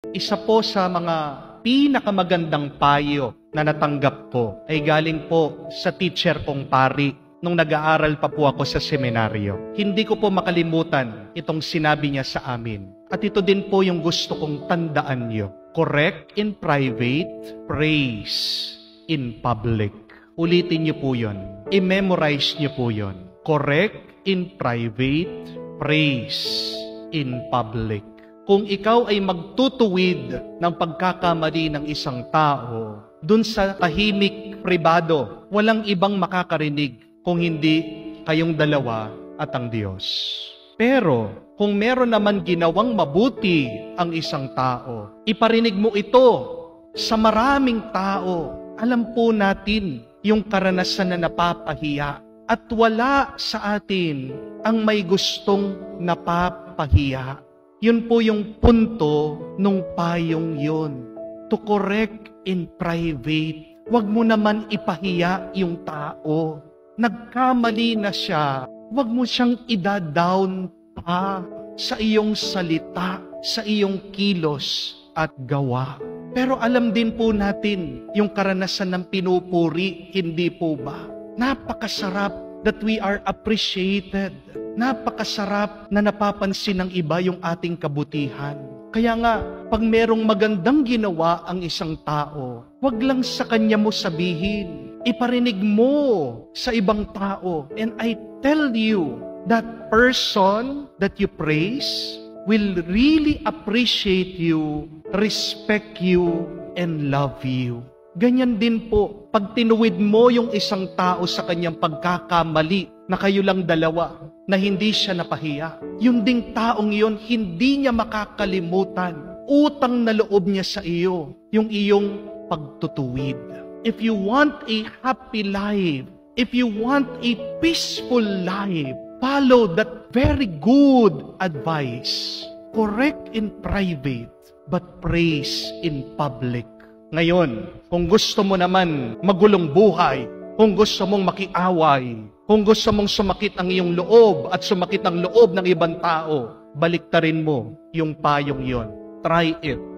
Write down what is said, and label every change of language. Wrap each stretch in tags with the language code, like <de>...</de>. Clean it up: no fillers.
<tl>Isa po sa mga pinakamagandang payo na natanggap ko ay galing po sa teacher kong pari nung nag-aaral pa po ako sa seminaryo. Hindi ko po makalimutan itong sinabi niya sa amin. At ito din po yung gusto kong tandaan niyo.</tl> <en>Correct in private, praise in public.</en> <tl>Ulitin niyo po yun. I-memorize niyo po yun.</tl> <en>Correct in private, praise in public.</en> <tl>Kung ikaw ay magtutuwid ng pagkakamali ng isang tao, dun sa tahimik pribado, walang ibang makakarinig kung hindi kayong dalawa at ang Diyos. Pero, kung meron naman ginawang mabuti ang isang tao, iparinig mo ito sa maraming tao. Alam po natin yung karanasan na napapahiya. At wala sa atin ang may gustong napapahiya. Yun po yung punto nung payong yun.</tl> <en>To correct in private.</en> <tl>Huwag mo naman ipahiya yung tao. Nagkamali na siya. Huwag mo siyang ida-down pa sa iyong salita, sa iyong kilos at gawa. Pero alam din po natin yung karanasan ng pinupuri, hindi po ba? Napakasarap</tl> <en>that we are appreciated.</en> <tl>Napakasarap na napapansin ng iba yung ating kabutihan. Kaya nga, pag merong magandang ginawa ang isang tao, wag lang sa kanya mo sabihin. Iparinig mo sa ibang tao.</tl> <en>And I tell you, that person that you praise will really appreciate you, respect you, and love you.</en> <tl>Ganyan din po, pag tinuwid mo yung isang tao sa kanyang pagkakamali, na kayo lang dalawa, na hindi siya napahiya. Yung ding taong yun, hindi niya makakalimutan. Utang na loob niya sa iyo, yung iyong pagtutuwid.</tl> <en>If you want a happy life, if you want a peaceful life, follow that very good advice. Correct in private, but praise in public.</en> <tl>Ngayon, kung gusto mo naman magulong buhay, kung gusto mong makiaway, kung gusto mong sumakit ang iyong loob at sumakit ang loob ng ibang tao, baliktarin mo yung payong yon.</tl> <en>Try it.</en>